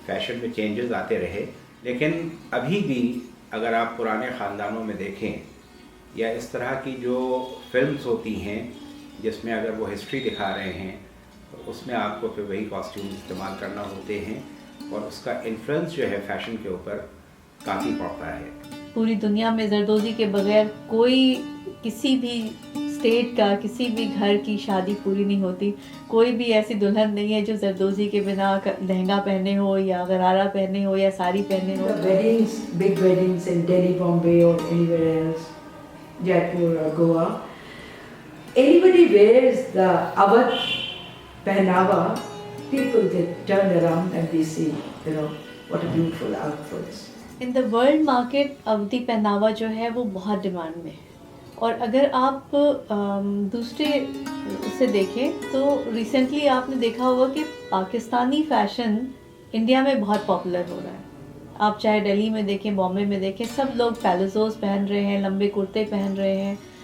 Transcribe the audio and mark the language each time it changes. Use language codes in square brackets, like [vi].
[hi] Fashion में changes आते रहे, लेकिन अभी भी अगर आप पुराने ख़ानदानों में देखें या इस तरह की जो फिल्म्स होती हैं जिसमें अगर वो हिस्ट्री दिखा रहे हैं तो उसमें आपको फिर वही कॉस्ट्यूम इस्तेमाल करना होते हैं और उसका इन्फ्लुएंस जो है फैशन के ऊपर काफ़ी पड़ता है। पूरी दुनिया में जरदोज़ी के बगैर कोई किसी भी स्टेट का किसी भी घर की शादी पूरी नहीं होती। कोई भी ऐसी दुल्हन नहीं है जो जरदोज़ी के बिना लहंगा पहने हो या गरारा पहने हो या साड़ी पहने हो। [en] Weddings, big weddings in Delhi, Bombay or anywhere else, Jaipur or Goa, anybody wears the Awadh pehnava, people get turned around and they see, what a beautiful outfits. In the world market [hi] अवधी पहनावा जो है वो बहुत demand में है। और अगर आप दूसरे से देखें तो रिसेंटली आपने देखा होगा कि पाकिस्तानी फ़ैशन इंडिया में बहुत पॉपुलर हो रहा है। आप चाहे दिल्ली में देखें, बॉम्बे में देखें, सब लोग पैलेसोस पहन रहे हैं, लंबे कुर्ते पहन रहे हैं।